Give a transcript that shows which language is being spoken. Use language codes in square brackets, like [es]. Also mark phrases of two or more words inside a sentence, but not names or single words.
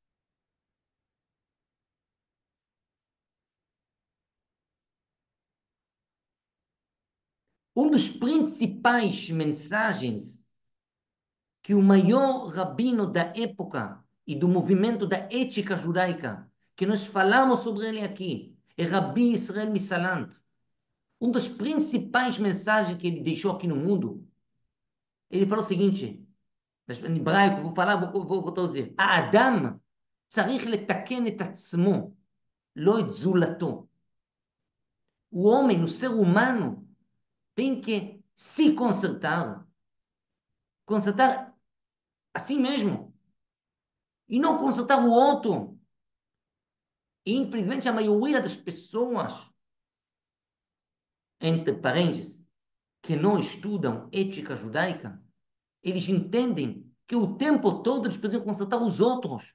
[pt] Um dos principais mensagens que o maior rabino da época e do movimento da ética judaica, que nós falamos sobre ele aqui, é Rabi Israel Misalant. Um das principais mensagens que ele deixou aqui no mundo, ele falou o seguinte, em hebraico, vou falar, vou traduzir. [he] האדם צריך לתקן את עצמו, לא את זולתו. [pt] O homem, o ser humano, tem que se consertar a si mesmo, e não consertar o outro. E, infelizmente, a maioria das pessoas, entre parênteses, que não estudam ética judaica, eles entendem que o tempo todo eles precisam consertar os outros.